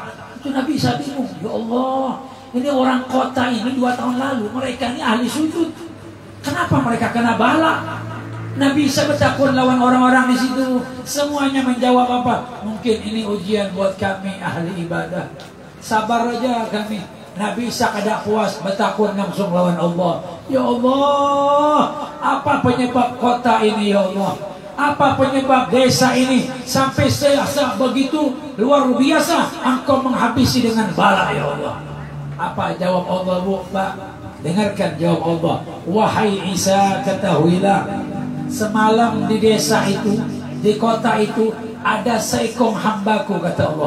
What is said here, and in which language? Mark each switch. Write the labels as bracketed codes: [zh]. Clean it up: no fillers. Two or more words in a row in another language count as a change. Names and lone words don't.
[id] Itu Nabi Isa bingung, [ar] يا الله, [id] ini orang kota ini 2 tahun lalu mereka ini ahli sujud, kenapa mereka kena bala? Nabi Isa bertakun lawan orang-orang di situ, semuanya menjawab apa? Mungkin ini ujian buat kami ahli ibadah. Sabar aja kami. Nabi Isa kada puas, bertakun langsung lawan Allah. [ar] يا الله, [id] apa penyebab kota ini [ar] يا الله? [id] Apa penyebab desa ini sampai selasa begitu luar biasa Engkau menghabisi dengan bala [ar] يا الله? [id] Apa jawab Allah, Bu? Pak, dengarkan jawab Allah. Wahai Isa, ketahuilah, semalam di desa itu, di kota itu ada seekor hambaku, kata Allah.